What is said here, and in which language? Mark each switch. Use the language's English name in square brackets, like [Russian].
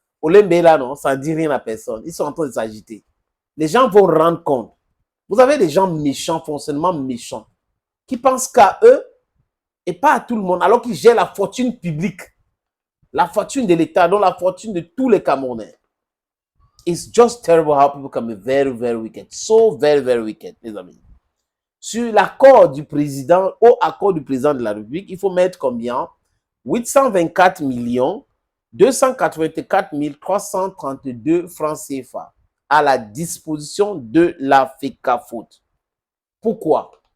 [French] Olembe là, non, ça ne dit rien à personne. Ils sont en train de s'agiter. Les gens vont rendre compte. Vous avez des gens méchants, fonctionnement méchants, qui pensent qu'à eux et pas à tout le monde, alors qu'ils gèrent la fortune publique, la fortune de l'État, donc la fortune de tous les Camerounais. [English] It's just terrible how people can be very, very wicked. So very, very wicked, [French] les amis. Sur l'accord du président, au accord du président de la République, il faut mettre combien? 824 284 332 francs CFA à la disposition de la FECAFOOT. Pourquoi?